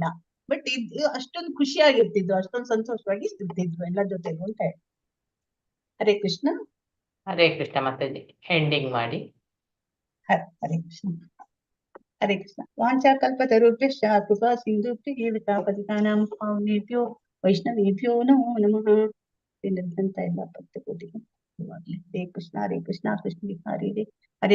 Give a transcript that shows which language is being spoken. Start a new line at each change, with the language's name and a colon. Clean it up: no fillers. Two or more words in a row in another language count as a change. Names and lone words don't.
Kannada: ಬಟ್ ಇದು ಅಷ್ಟೊಂದು ಖುಷಿಯಾಗಿರ್ತಿದ್ರು, ಅಷ್ಟೊಂದು ಸಂತೋಷವಾಗಿ ಇರ್ತಿದ್ರು ಎಲ್ಲ ಜೊತೆಗೂ ಅಂತ ಹೇಳಿ. ಹರೇ ಕೃಷ್ಣ. ಹರೇ ಕೃಷ್ಣ ಮಾತಾಜಿ, ಎಂಡಿಂಗ್ ಮಾಡಿ. ಹರೇ ಕೃಷ್ಣ. ಹರೇ ಕೃಷ್ಣ.
Sanskrit: ವಾಂಚಾ ಕಲ್ಪತರುಭ್ಯಶ್ಚ ಕೃಪಾ ಸಿಂಧುಭ್ಯೋ ಪತಿತಾನಾಂ ಪಾವನೇಭ್ಯೋ ವೈಷ್ಣವೇಭ್ಯೋ ನಮೋ ನಮಃ.
Kannada: ಎಲ್ಲ ಭಕ್ತ ಕೋಟಿಗೆ ಹರೇ ಕೃಷ್ಣ. ಹರೇ ಕೃಷ್ಣ. ಕೃಷ್ಣ ಹರೇ ಹರೇ.